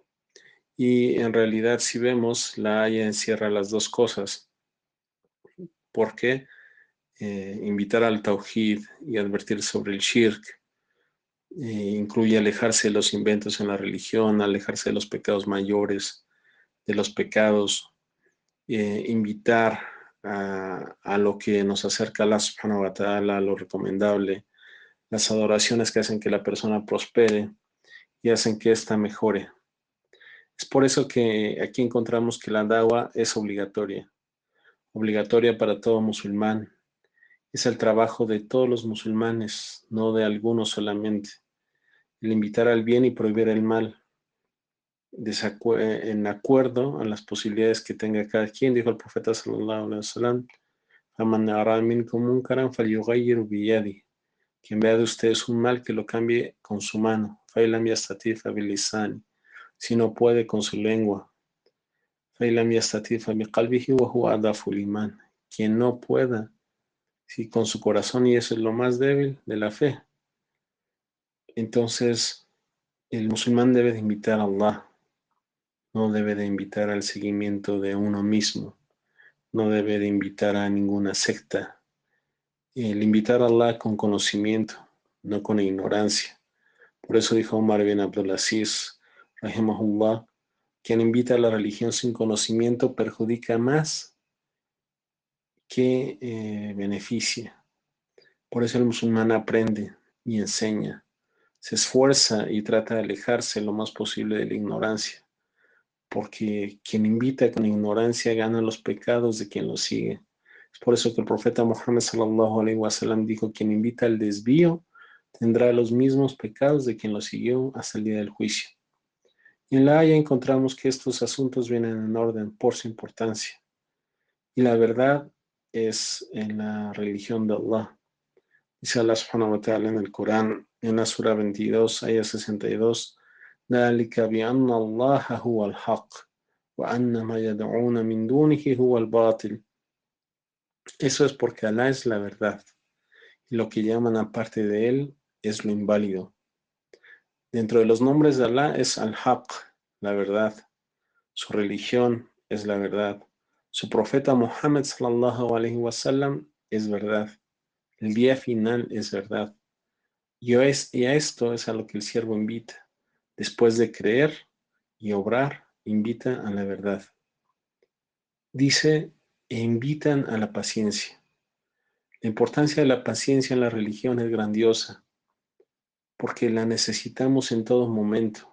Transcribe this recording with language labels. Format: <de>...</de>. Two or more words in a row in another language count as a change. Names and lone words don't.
<es>Y en realidad, si vemos, la haya encierra las dos cosas, porque invitar al tawhid y advertir sobre el shirk incluye alejarse de los inventos en la religión, alejarse de los pecados mayores, de los pecados, invitar a lo que nos acerca a Allah</es> <ar>سبحانه وتعالى,</ar> <es>a lo recomendable, las adoraciones que hacen que la persona prospere y hacen que ésta mejore. Es por eso que aquí encontramos que la dawa es obligatoria para todo musulmán. Es el trabajo de todos los musulmanes, no de algunos solamente. El invitar al bien y prohibir el mal, en acuerdo a las posibilidades que tenga cada quien, dijo el profeta</es> <ar>صلى الله عليه وسلم, "فمن رأى منكم منكرا فليغيره بيده",</ar> <es>quien vea de ustedes un mal, que lo cambie con su mano.</es> <ar>فإن لم يستطع فبلسانه,</ar> <es>si no puede, con su lengua.</es> <ar>فإن لم يستطع فبقلبه وهو أضعف الإيمان,</ar> <es>quien no pueda, si con su corazón, y eso es lo más débil de la fe. Entonces, el musulmán debe de invitar a Allah, no debe de invitar al seguimiento de uno mismo, no debe de invitar a ninguna secta. El invitar a Allah con conocimiento, no con ignorancia. Por eso dijo Omar bin Abdulaziz, rahimahullah, quien invita a la religión sin conocimiento perjudica más que beneficia. Por eso el musulmán aprende y enseña, se esfuerza y trata de alejarse lo más posible de la ignorancia, porque quien invita con ignorancia gana los pecados de quien lo sigue. Es por eso que el profeta Muhammad</es> <ar>صلى الله عليه وسلم</ar> <es>dijo, quien invita al desvío tendrá los mismos pecados de quien lo siguió hasta el día del juicio. Y en la Haya encontramos que estos asuntos vienen en orden por su importancia. Y la verdad es en la religión de Allah. Dice Allah</es> <ar>سبحانه وتعالى</ar> <es>en el Corán, en la Sura 22,</es> <ar>ayah 62, ذَلِكَ بِأَنَّ اللَّهَ هُوَ الْحَقُّ وَأَنَّ مَا يَدْعُونَ مِن دُونِهِ هُوَ الْبَاطِلُ.</ar> <es>Eso es porque Allah es la verdad, y lo que llaman aparte de él es lo inválido. Dentro de los nombres de Allah es Al-Haq, la verdad. Su religión es la verdad. Su profeta Muhammad</es> <ar>صلى الله عليه وسلم</ar> <es>es verdad. El día final es verdad. Y a esto es a lo que el siervo invita. Después de creer y obrar, invita a la verdad. Dice, e invitan a la paciencia. La importancia de la paciencia en la religión es grandiosa, porque la necesitamos en todo momento.</es>